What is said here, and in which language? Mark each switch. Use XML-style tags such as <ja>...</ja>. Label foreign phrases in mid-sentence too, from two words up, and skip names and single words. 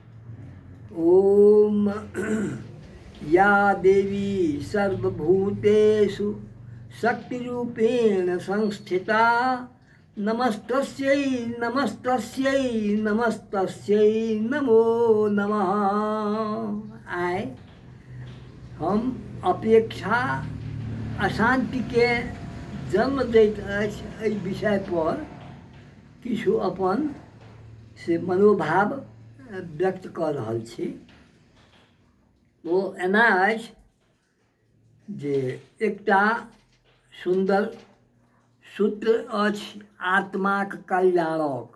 <sa>ओम या देवी सर्वभूतेषु शक्तिरूपेण संस्थिता नमस्तस्यै नमस्तस्यै नमस्तस्यै नमो नमः।</sa> <mai>आइ हम अपेक्षा अशांति के जन्म दैत अछि एहि विषय पर किछु अपन से मनोभाव व्यक्त कर रहल छी। ओ एना अछि जे एकटा सुंदर सूत्र अछि आत्माक कल्याणक।</mai>